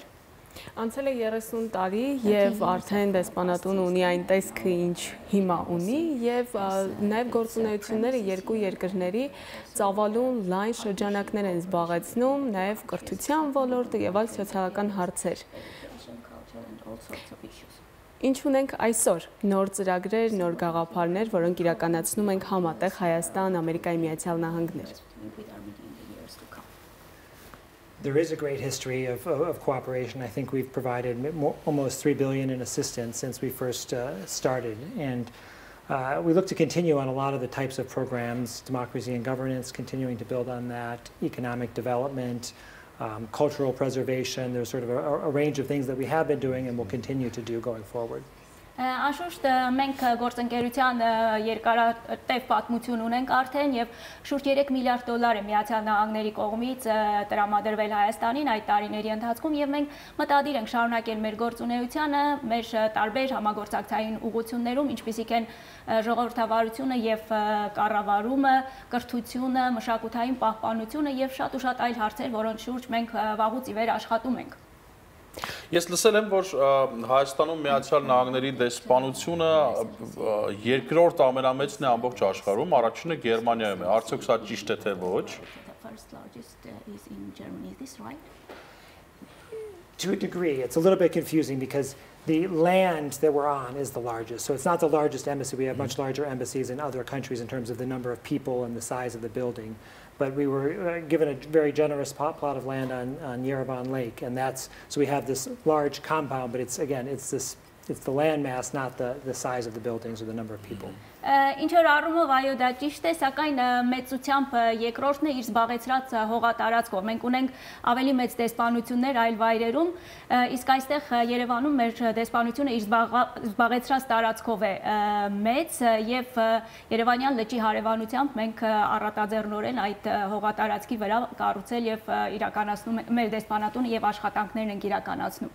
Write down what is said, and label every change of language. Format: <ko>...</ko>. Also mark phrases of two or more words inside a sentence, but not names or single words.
<hy>Անցել է 30 տարի եւ արդեն դեսպանատուն ունի այն տեսքը, ինչ հիմա ունի եւ նաեւ գործունեությունները երկու երկրների ծավալուն լայն շրջանակներ են զբաղեցնում, նաեւ կրթության ոլորտը եւ այլ սոցիալական հարցեր։ Ինչ ունենք այսօր, նոր ծրագրեր, նոր գաղափարներ, որոնք իրականացնում ենք համատեղ Հայաստան, Ամերիկայի Միացյալ Նահանգներ։</hy> <en>There is a great history of cooperation. I think we've provided almost $3 billion in assistance since we first started. And we look to continue on a lot of the types of programs, democracy and governance, continuing to build on that, economic development, cultural preservation. There's sort of a range of things that we have been doing and will continue to do going forward.</en> <hy>Անշուշտ մենք գործընկերության երկարատև պատմություն ունենք արդեն եւ շուրջ 3 միլիարդ դոլար է Միացյալ Նահանգների կողմից տրամադրվել Հայաստանին այդ տարիների ընթացքում եւ մենք մտադիր ենք շարունակել մեր գործունեությանը մեր տարբեր համագործակցային ուղղություններում, ինչպիսիք են ժողովրդավարությունը եւ կառավարումը, կրթությունը, մշակութային պահպանությունը եւ շատ ու շատ այլ հարցեր, որոնց շուրջ մենք վաղուց ի վեր աշխատում ենք։ Ես լսել եմ, որ Հայաստանում Միացյալ Նահանգների դեսպանությունը երկրորդ ամենամեծն է ամբողջ աշխարհում, առաջինը Գերմանիայում է։ Արդյոք սա ճիշտ է թե ոչ։</hy> <en>To a degree, it's a little bit confusing because the land that we're on is the largest. So it's not the largest embassy. We have much larger embassies in other countries in terms of the number of people and the size of the building. But we were given a very generous plot of land on Yerevan Lake, and so we have this large compound. But it's the land mass, not the size of the buildings or the number of people.</en> <hy>Ինչ որ առումով այո դա ճիշտ է, սակայն մեծությամբ երկրորդն է իր զբաղեցրած հողատարածքով։ Մենք ունենք ավելի մեծ դեսպանություններ այլ վայրերում, իսկ այստեղ Երևանում մեր դեսպանությունը իր զբաղեցրած տարածքով է մեծ եւ Երևանյան լճի հարևանությամբ մենք առատաձեռնորեն այդ հողատարածքի վրա կառուցել եւ իրականացնում մեր դեսպանատունը եւ աշխատանքներն ենք իրականացնում։</hy>